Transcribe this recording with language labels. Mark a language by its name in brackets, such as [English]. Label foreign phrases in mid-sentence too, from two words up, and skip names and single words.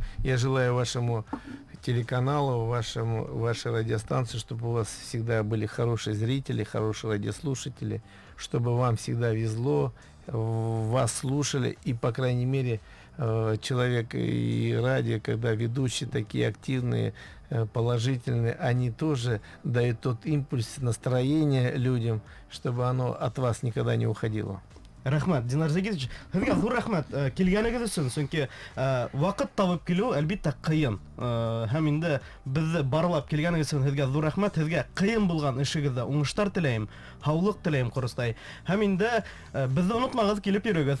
[Russian] Я желаю вашему телеканалу, вашей радиостанции, чтобы у вас всегда были хорошие зрители, хорошие радиослушатели, чтобы вам всегда везло, вас слушали, и, по крайней мере, человек и радио, когда ведущие такие активные, положительные, они тоже дают тот импульс, настроение людям, чтобы оно от вас никогда не уходило. [Bashkir] Рахмат, Динар Загитович, һеҙгә ҙур рәхмәт килгәнегеҙ өсөн, сөнки ваҡыт табып килеү әлбиттә ҡыйын. Һәм инде беҙҙе барлап килгәнегеҙ өсөн һеҙгә ҙур рәхмәт. Һеҙгә ҡыйын булған эшегеҙҙә уңыштар теләйем, һаулыҡ теләйем, ҡоростай. Һәм инде беҙҙе онотмағыҙ, килеп йөрөгөҙ.